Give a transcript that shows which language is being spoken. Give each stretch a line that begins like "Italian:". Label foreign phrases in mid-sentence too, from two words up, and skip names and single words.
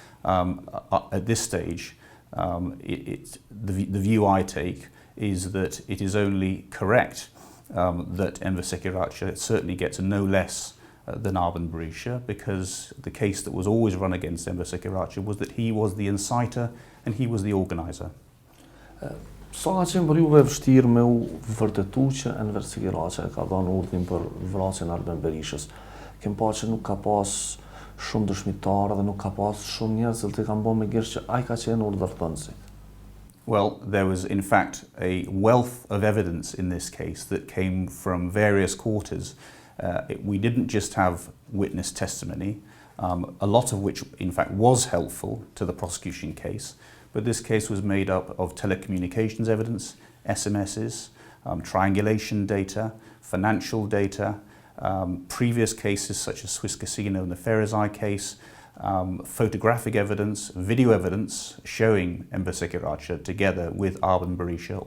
English: At this stage, the view I take is that it is only correct that Enver Sikiraqa certainly gets no less than Arben Berisha, because the case that was always run against Enver Sikiraqa was that he was the inciter and he was the organizer.
Albanian: Sa ka qenë për juve vështirë me u vërtetu që Enver Sikiraqa ka dhënë urdhrin për vrasjen e Arben Berishës. Kem pa që nuk ka pas shumë dëshmitarë dhe nuk ka pas shumë njerëz që kanë bërë me gjerë që ai ka qenë urdhërthënësi.
English: Well, there was in fact a wealth of evidence in this case that came from various quarters. We didn't just have witness testimony, a lot of which in fact was helpful to the prosecution case, but this case was made up of telecommunications evidence, SMSs, triangulation data, financial data, previous cases such as Swiss Casino and the Ferizai case, photographic evidence, video evidence showing Enver Sikiraqa together with Arben Berisha.